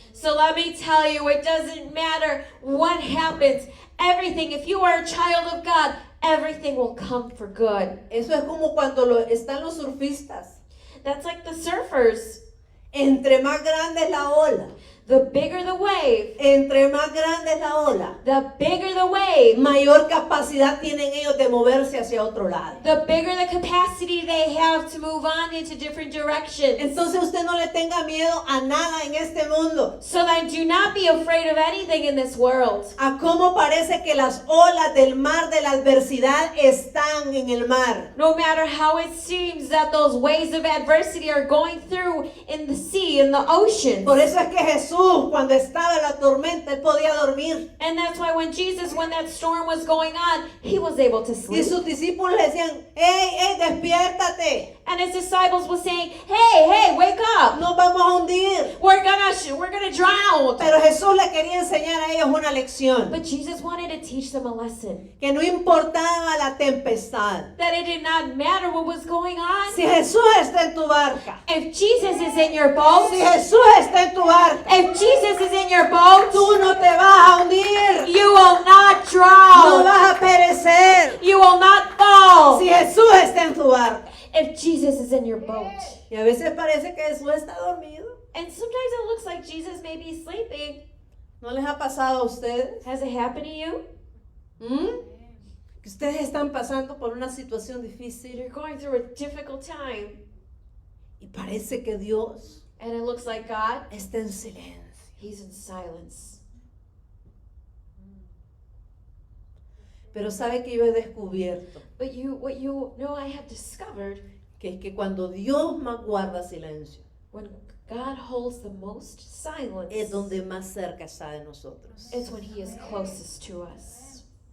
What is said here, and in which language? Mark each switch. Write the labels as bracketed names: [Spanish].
[English] So let me tell you, it doesn't matter what happens. Everything, if you are a child of God, everything will come for good. [Spanish] Eso es como cuando están los surfistas. [English] That's like the surfers. [Spanish] Entre más grande es la ola, [English] The bigger the wave, [Spanish] entre más grande es la ola, [English] the bigger the wave, [Spanish] mayor capacidad tienen ellos de moverse hacia otro lado. [English] the bigger the capacity they have to move on into different directions. [Spanish] Entonces usted no le tenga miedo a nada en este mundo. [English] So then do not be afraid of anything in this world. [Spanish] A cómo parece que las olas del mar de la adversidad están en el mar. [English] No matter how it seems that those waves of adversity are going through in the sea, in the ocean. [Spanish] Por eso es que Jesús, cuando estaba en la tormenta, él podía dormir. [English] And that's why when that storm was going on, he was able to [Spanish] Y [English] sleep. [Spanish] sus discípulos le decían, hey, despiértate. [English] And his disciples were saying, hey, wake up. [Spanish] Nos vamos a hundir. [English] We're gonna drown. [Spanish] Pero Jesús le quería enseñar a ellos una lección. [English] But Jesus wanted to teach them a lesson. [Spanish] Que no importaba la tempestad. [English] That it did not matter what was going on. [Spanish] Si Jesús está en tu barca. [English] If Jesus is in your boat, [Spanish] Si Jesús está en tu barca. [English] if Jesus is in your boat, [Spanish] Tú no te vas a hundir. [English] you will not [Spanish] No [English] drown. [Spanish] vas a perecer. [English] You will not fall. [Spanish] Si Jesús está en tu barca. [English] If Jesus is in your boat. [Spanish] Y a veces parece que Jesús está dormido. [English] And sometimes it looks like Jesus may be sleeping. [Spanish] ¿No les ha pasado a ustedes? [English] Has it happened to you? [Spanish] Que ustedes están pasando por una situación difícil [English] You're going through a difficult time. [Spanish] y parece que Dios [English] And it looks like God, [Spanish] está en silencio. [English] He's in silence. [Spanish] Pero sabe que yo he descubierto [English] But what you know I have discovered, [Spanish] que es que cuando Dios más guarda silencio, [English] when God holds the most silence, [Spanish] es donde más cerca está de nosotros. [English] it's when He is closest to us.